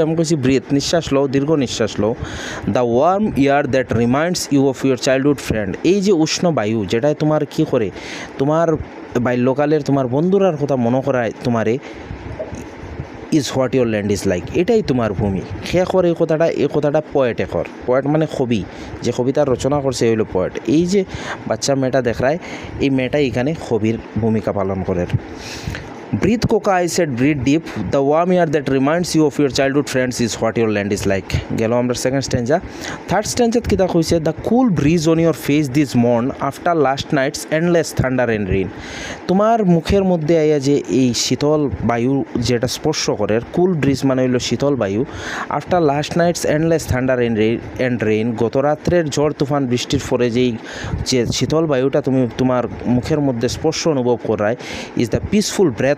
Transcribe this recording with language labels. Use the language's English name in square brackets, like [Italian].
[Bangla] আমি কইছি ব্রিথ, নিঃশ্বাস লও, দীর্ঘ নিঃশ্বাস লও। [English] the warm air that reminds you of your childhood friend, [Bangla] এই যে উষ্ণ বায়ু যেটাই তোমার কি করে, তোমার বাল্যকালের তোমার বন্ধুরার কথা মনে করায় তোমারে, [English] is what your land is like, [Bangla] এটাই তোমার ভূমি। শেষর এই কথাটা পয়েটে কর, পয়েট মানে কবি, যে কবিতার রচনা করছে হইল পয়েট। এই যে বাচ্চা মেয়েটা দেখায়, এই মেয়েটাই এখানে কবির ভূমিকা পালন করে। [English] Breathe coca, I said, breathe deep. The warm air that reminds you of your childhood friends is what your land is like. [Bangla] গেল আমরা সেকেন্ড স্ট্যাঞ্জা। থার্ড স্ট্যাঞ্জাত কিতা কইছে? [English] The cool breeze on your face this morn after last night's endless thunder and rain. [Bangla] তোমার মুখের মধ্যে আইয়া যে এই শীতল বায়ু যেটা স্পর্শ করে, কুল ব্রিজ মানে হইল শীতল বায়ু, [English] after last night's endless thunder and rain, [Bangla] গত রাত্রের ঝড় তুফান বৃষ্টির পরে যেই যে শীতল বায়ুটা তুমি তোমার মুখের মধ্যে স্পর্শ অনুভব করায়, [English] is the peaceful breath